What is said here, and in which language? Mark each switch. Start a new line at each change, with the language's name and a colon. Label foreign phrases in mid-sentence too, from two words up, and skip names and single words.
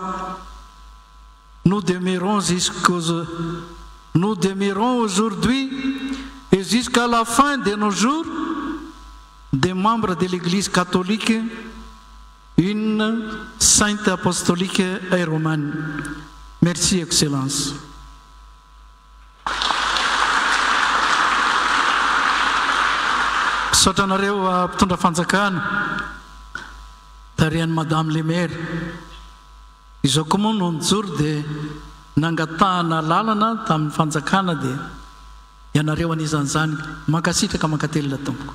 French: Nous demeurons aujourd'hui et jusqu'à la fin de nos jours des membres de l'Église catholique, une sainte apostolique et romane. Merci, Excellence.
Malagasy: Sotanareo mpitondra fanjakana tarian'i
French: Madame le maire.
Malagasy: Izaho koa moa no nijoro dia nangatahana lalana tamin'ny fanjakana dia ianareo anisan'izany mankasitraka mankatelina tompoko.